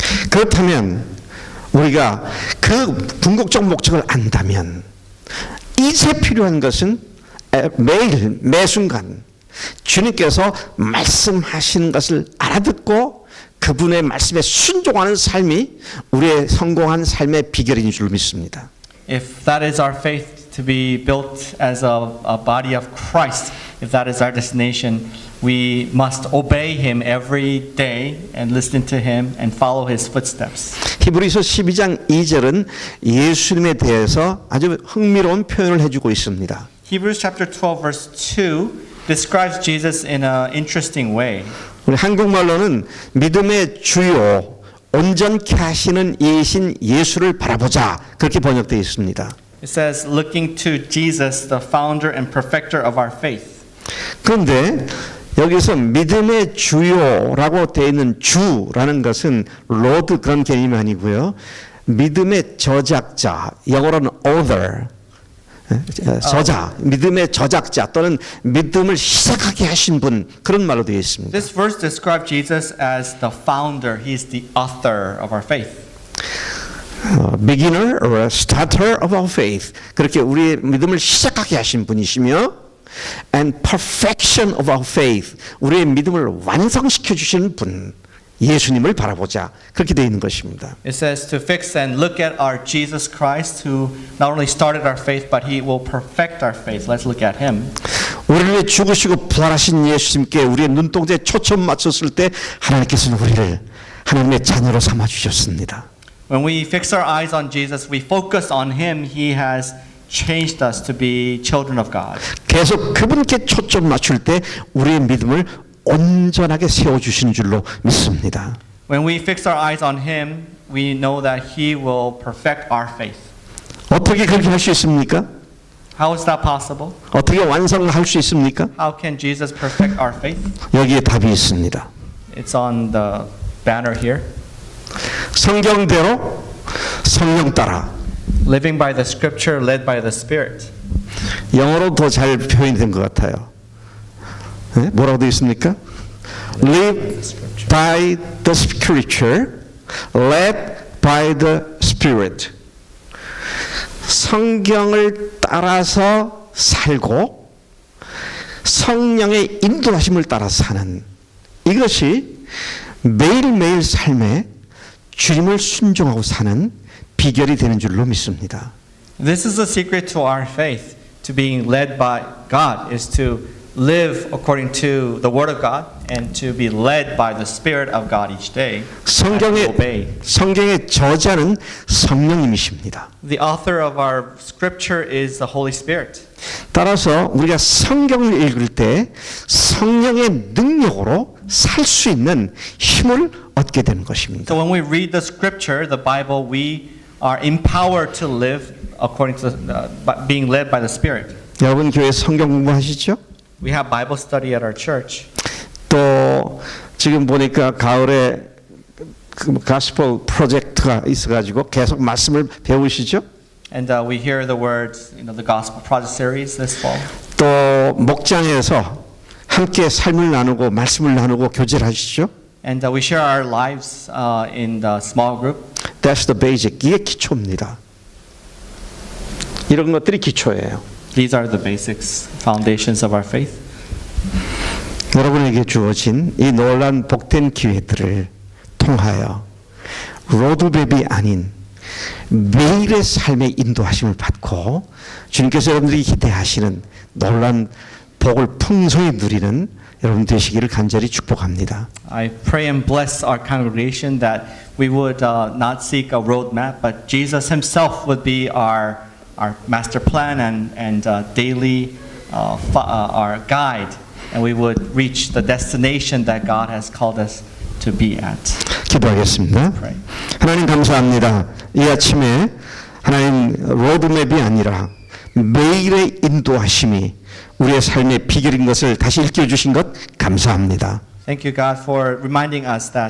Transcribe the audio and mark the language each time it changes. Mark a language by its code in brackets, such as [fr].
[ko] 그렇다면 우리가 그 궁극적 목적을 안다면 이제 필요한 것은 매일 매순간 주님께서 말씀하시는 것을 알아듣고 그분의 말씀에 순종하는 삶이 우리의 성공한 삶의 비결인 줄 믿습니다. [en] If that is our faith to be built as a body of Christ, if that is our destination, we must obey Him every day and listen to Him and follow His footsteps. [ko] 히브리서 12장 2절은 예수님에 대해서 아주 흥미로운 표현을 해주고 있습니다. [en] Hebrews chapter 12 verse 2 describes Jesus in an interesting way. [ko] 우리 한국말로는 믿음의 주요 온전케 하시는 이이신 예수를 바라보자 그렇게 번역되어 있습니다. [en] It says, looking to Jesus, the founder and perfecter of our faith. [ko] 그런데 여기서 믿음의 주요라고 되어 있는 주라는 것은 로드 그런 개념이 아니고요. 믿음의 저작자, 영어로는 author, 저자, 믿음의 저작자 또는 믿음을 시작하게 하신 분 그런 말로 되어 있습니다. [en] This verse describes Jesus as the founder. He is the author of our faith. Beginner or starter of our faith [ko] 그렇게 우리의 믿음을 시작하게 하신 분이시며 [en] and perfection of our faith [ko] 우리의 믿음을 완성시켜 주시는 분 예수님을 바라보자 그렇게 되어 있는 것입니다. [en] It says to fix and look at our Jesus Christ who not only started our faith but He will perfect our faith. Let's look at Him. [ko] 우리를 위해 죽으시고 부활하신 예수님께 우리의 눈동자에 초점 맞췄을 때 하나님께서는 우리를 하나님의 자녀로 삼아 주셨습니다. [en] When we fix our eyes on Jesus, we focus on Him. He has changed us to be children of God. [ko] 계속 그분께 초점 맞출 때 우리의 믿음을 온전하게 세워 주시는 줄로 믿습니다. [en] When we fix our eyes on Him, we know that He will perfect our faith. [ko] 어떻게 그렇게 할 수 있습니까? [en] How is that possible? [ko] 어떻게 완성할 수 있습니까? [en] How can Jesus perfect our faith? [ko] 여기에 답이 있습니다. [en] It's on the banner here. [ko] 성경대로 성령 따라. [en] Living by the Scripture, led by the Spirit. [ko] 영어로 더 잘 표현이 된 것 같아요. 네? 뭐라고 되어 있습니까? [en] Live by the Scripture, led by the Spirit. [ko] 성경을 따라서 살고 성령의 인도하심을 따라 사는 이것이 매일매일 삶의 주님을 순종하고 사는 비결이 되는 줄로 믿습니다. [en] This is the secret to our faith, to being led by God, is to live according to the Word of God and to be led by the Spirit of God each day. And to obey. [ko] 성경의 저자는 성령님이십니다. [en] The author of our scripture is the Holy Spirit. [ko] 따라서 우리가 성경을 읽을 때 성령의 능력으로 살 수 있는 힘을 얻게 되는 것입니다. [en] So when we read the scripture, the Bible, we are empowered to live according to being led by the Spirit. [ko] 여러분 교회 성경 공부하시죠? [en] We have Bible study at our church. [ko] 또 지금 보니까 가을에 그 가스펠 프로젝트가 있어가지고 계속 말씀을 배우시죠? [en] And we hear the words, the Gospel Project series this fall. [ko] 또 목장에서 함께 삶을 나누고 말씀을 나누고 교제를 하시죠? [en] And we share our lives in the small group. That's the basic. [ko] 이게 기초입니다. 이런 것들이 기초예요. [en] These are the basics, foundations of our faith. [ko] 여러분에게 주어진 이 놀란 복된 기회들을 통하여 로드맵이 아닌 매일의 삶의 인도하심을 받고 주님께서 여러분들이 기대하시는 놀란 복을 풍성히 누리는 여러분 되시기를 간절히 축복합니다. [en] I pray and bless our congregation that we would not seek a roadmap, but Jesus Himself would be our master plan and daily our guide, and we would reach the destination that God has called us to be at. [ko] 기도하겠습니다. [en] Pray. [ko] 하나님 감사합니다. 이 아침에 하나님 로드맵이 아니라 매일의 인도하심이 우리의 삶의 비결인 것을 다시 일깨워 주신 것 감사합니다. [en] Thank you, God, for reminding us that